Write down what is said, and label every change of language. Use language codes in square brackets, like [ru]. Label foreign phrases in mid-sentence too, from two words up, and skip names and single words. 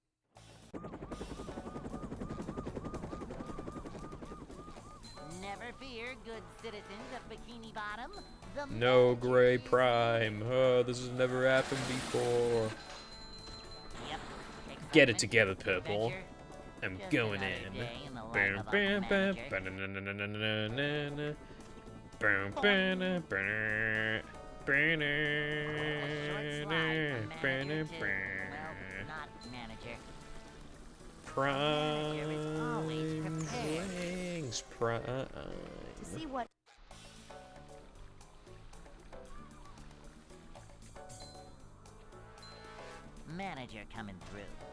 [en] Never fear, good citizens of Bikini Bottom. The No manager gray is- prime. Oh, this has never happened before. Yep. Get it Excitement, together, Purple. adventure, I'm just going another in. day in the life Bam, of a bam, bam, manager. ba-na-na-na-na-na-na-na. Bam, ba-na, ba-na, ba-na, A short slide from ba-na, manager to, well, ba-na. not manager. Prime Manager is always prepared. wings, prime. To see what Manager coming through.